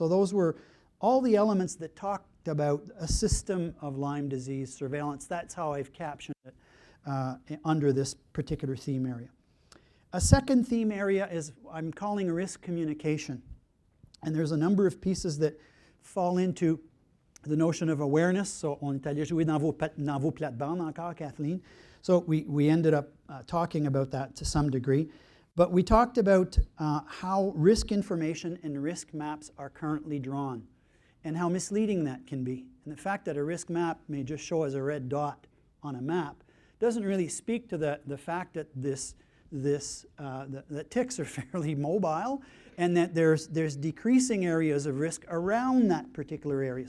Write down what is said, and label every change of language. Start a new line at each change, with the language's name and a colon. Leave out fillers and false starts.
English: So those were all the elements that talked about a system of Lyme disease surveillance. That's how I've captioned it under this particular theme area. A second theme area is I'm calling risk communication. And there's a number of pieces that fall into the notion of awareness.
French: So on est allé jouer dans vos plates-bandes encore, Kathleen.
English: So we ended up talking about that to some degree. But we talked about how risk information and risk maps are currently drawn and how misleading that can be. And the fact that a risk map may just show as a red dot on a map doesn't really speak to the fact that that ticks are fairly mobile, and that there's decreasing areas of risk around that particular area.